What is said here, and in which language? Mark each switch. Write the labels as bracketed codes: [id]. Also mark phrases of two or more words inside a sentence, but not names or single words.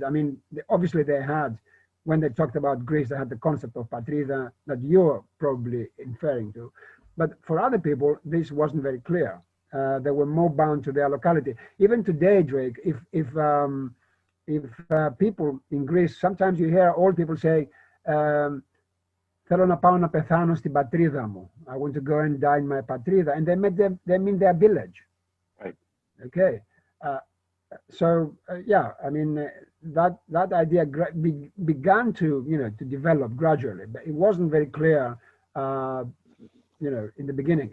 [en] I mean, obviously they had, when they talked about Greece, they had the concept of patrida that you're probably inferring to. But for other people, this wasn't very clear. They were more bound to their locality. Even today, Drake, if people in Greece, sometimes you hear old people say, [el] θέλω να πάω να πεθάνω στην πατρίδα μου. [en] I want to go and die in my patria, and they mean their village. Right. Okay. Yeah, I mean, that idea began to develop gradually, but it wasn't very clear, in the beginning.